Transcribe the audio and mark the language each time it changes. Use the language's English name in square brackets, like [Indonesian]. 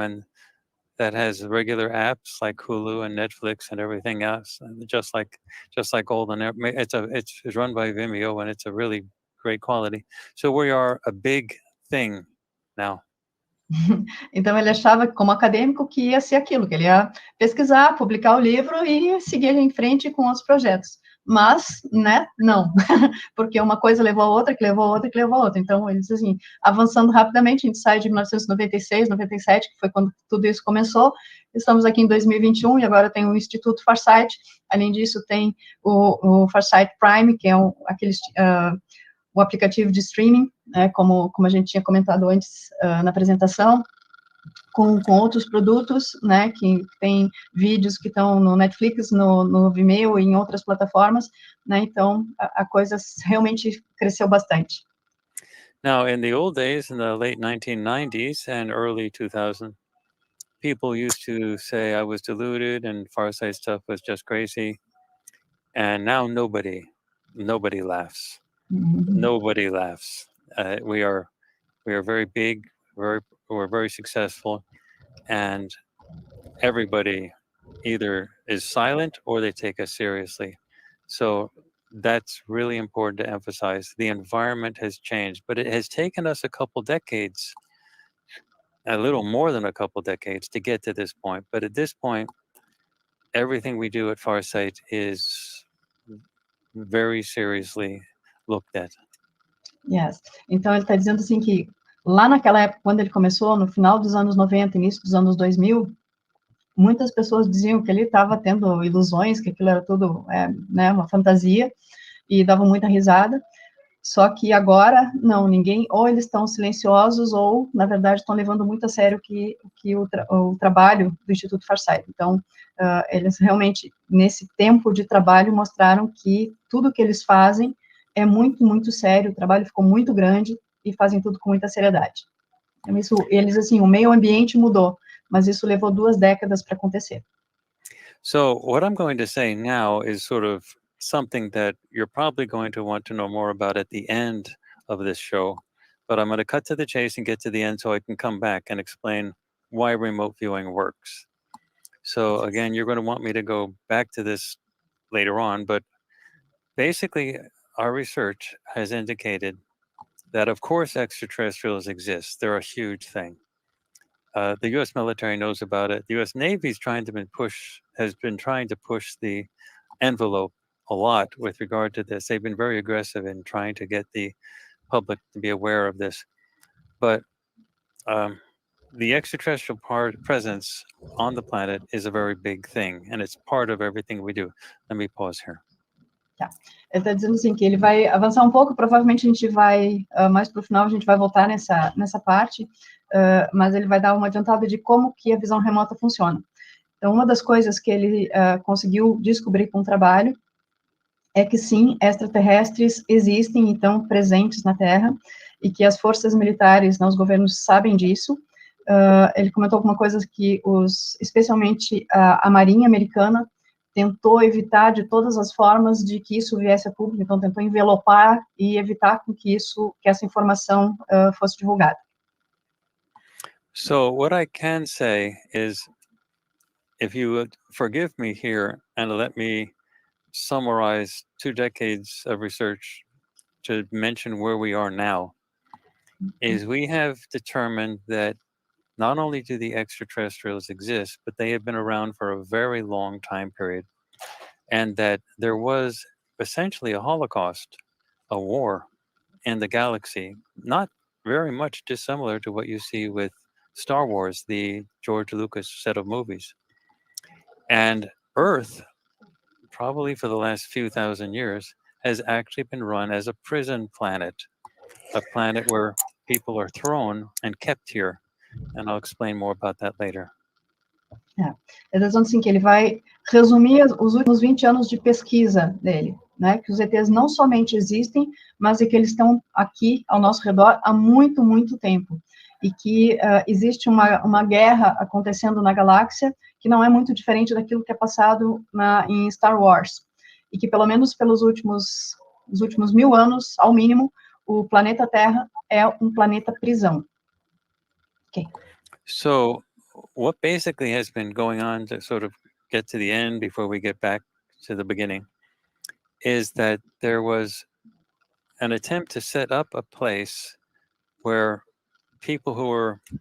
[English] And that has regular apps like Hulu and Netflix and everything else, and just like all the it's run by Vimeo, and it's a really great quality. So we are a big thing now. [Portuguese] Então, ele achava, como acadêmico, que ia ser aquilo, que ele ia pesquisar, publicar o livro e seguir em frente com os projetos. Mas, né, não, porque uma coisa levou a outra, que levou a outra, que levou a outra. Então, ele diz assim, avançando rapidamente, a gente sai de 1996, 97, que foi quando tudo isso começou, estamos aqui em 2021, e agora tem o Instituto Farsight, além disso tem o Farsight Prime, que é o aplicativo de streaming, né, como a gente tinha comentado antes na apresentação, com outros produtos, né, que tem vídeos que estão no Netflix, no Vimeo e em outras plataformas, né, então a coisa realmente cresceu bastante. [English] Now, in the old days, in the late 1990s and early 2000, people used to say I was deluded and Farsight stuff was just crazy. And now nobody laughs. Mm-hmm. Nobody laughs. We are very big, we're very successful, and everybody either is silent or they take us seriously. So that's really important to emphasize. The environment has changed, but it has taken us a couple decades, a little more than a couple decades, to get to this point. But at this point, everything we do at Farsight is very seriously looked at. Yes. [Portuguese] Então, ele está dizendo assim que lá naquela época, quando ele começou, no final dos anos 90, início dos anos 2000, muitas pessoas diziam que ele estava tendo ilusões, que aquilo era tudo né, uma fantasia, e davam muita risada. Só que agora, não, ninguém, ou eles estão silenciosos, ou, na verdade, estão levando muito a sério o trabalho do Instituto Farsight. Então, eles realmente, nesse tempo de trabalho, mostraram que tudo que eles fazem é muito, muito sério, o trabalho ficou muito grande, e fazem tudo com muita seriedade. Então, isso, eles, assim, o meio ambiente mudou, mas isso levou 2 décadas para acontecer. [English] So what I'm going to say now is sort of something that you're probably going to want to know more about at the end of this show, but I'm going to cut to the chase and get to the end so I can come back and explain why remote viewing works. So again, you're going to want me to go back to this later on, but basically our research has indicated that of course extraterrestrials exist. They're a huge thing. The U.S. military knows about it. The U.S. Navy's has been trying to push the envelope a lot with regard to this. They've been very aggressive in trying to get the public to be aware of this. But the extraterrestrial presence on the planet is a very big thing, and it's part of everything we do. Let me pause here. [Portuguese] Tá. Ele está dizendo assim que ele vai avançar um pouco, provavelmente a gente vai, mais para o final, a gente vai voltar nessa parte, mas ele vai dar uma adiantada de como que a visão remota funciona. Então, uma das coisas que ele conseguiu descobrir com o trabalho é que, sim, extraterrestres existem e estão presentes na Terra, e que as forças militares, os governos sabem disso. Ele comentou alguma coisa que, especialmente a Marinha Americana, tentou evitar de todas as formas de que isso viesse a público, então tentou envelopar e evitar que essa informação fosse divulgada. [English] So what I can say is, if you would forgive me here and let me summarize 2 decades of research to mention where we are now, is we have determined that not only do the extraterrestrials exist, but they have been around for a very long time period, and that there was essentially a Holocaust, a war in the galaxy, not very much dissimilar to what you see with Star Wars, the George Lucas set of movies. And Earth, probably for the last few thousand years, has actually been run as a prison planet, a planet where people are thrown and kept here. And I'll explain more about that later. [Portuguese] Ele está dizendo assim que ele vai resumir os últimos 20 anos de pesquisa dele, né, que os ETs não somente existem, mas que eles estão aqui ao nosso redor há muito, muito tempo, e que existe uma guerra acontecendo na galáxia que não é muito diferente daquilo que é passado em Star Wars, e que pelo menos pelos últimos 1000 anos, ao mínimo, o planeta Terra é um planeta prisão. [English] Okay. So what basically has been going on, to sort of get to the end before we get back to the beginning, is that there was an attempt to set up a place where people who were